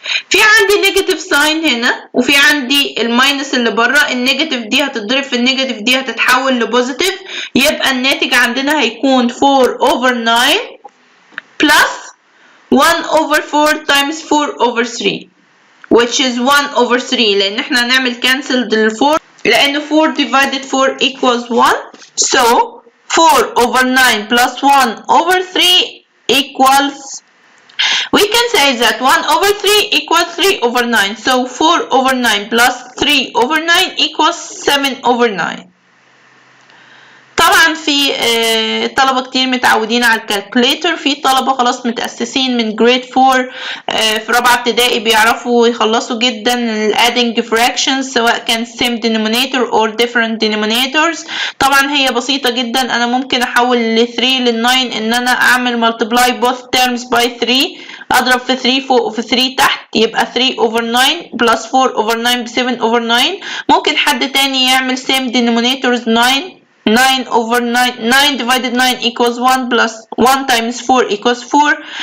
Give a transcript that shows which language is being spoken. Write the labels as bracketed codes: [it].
[ar] في عندي نيجاتيف ساين هنا وفي عندي الماينس اللي بره، النيجاتيف دي هتتضرب في النيجاتيف دي هتتحول لبوزيتيف، يبقى الناتج عندنا هيكون 4 over 9 plus 1 over 4 times 4 over 3 [en] which is 1 over 3، [ar] لأن احنا هنعمل cancelled لل4 لأن [en] 4 divided 4 equals 1. So 4 over 9 plus 1 over 3 equals, we can say that 1 over 3 equals 3 over 9. So 4 over 9 plus 3 over 9 equals 7 over 9. [ar] طبعا في طلبة كتير متعودين على الكالكوليتر، في طلبة خلاص متأسسين من جريد 4 في رابعة ابتدائي بيعرفوا يخلصوا جدا الادنج fractions سواء كان [en] same denominator or different denominators. [ar] طبعا هي بسيطة جدا، انا ممكن احول ل 3 لل 9 ان انا اعمل [en] multiply both terms by 3، [ar] اضرب في 3 فوق وفي 3 تحت يبقى 3 over 9 plus 4 over 9 ب 7 over 9. ممكن حد تاني يعمل same denominators 9 over 9 divided 9 equals 1 plus 1 times 4 equals 4.